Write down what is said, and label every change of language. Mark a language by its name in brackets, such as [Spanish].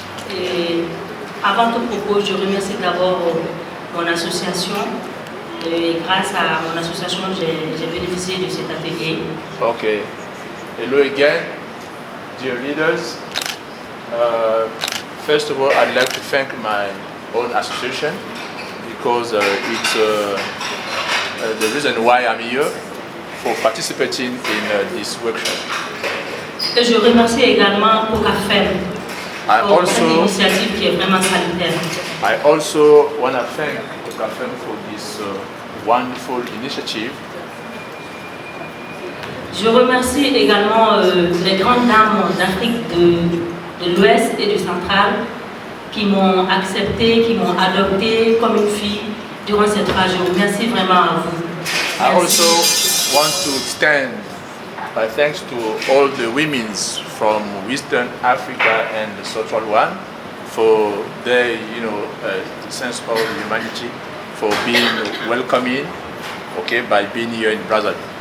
[French] Et avant tout propos, je remercie d'abord mon association. Et grâce à mon association, j'ai bénéficié de cet atelier. Okay. [English] Hello again, dear leaders. First of all, I'd like to thank my own association because it's the reason why I'm here for participating in this workshop. [French] Et je remercie également COCAFEM pour cette initiative qui est vraiment salutaire. [English] I also want to thank COCAFEM for this wonderful initiative. [French] Je remercie également les grandes dames d'Afrique de l'Ouest et du Central qui m'ont accepté, qui m'ont adopté comme une fille durant ces 3 jours. Merci vraiment à vous. Merci. [English] I also want to extend my thanks to all the women from Western Africa and the Central one for their, sense of humanity, for being welcoming, by being here in Brazzaville.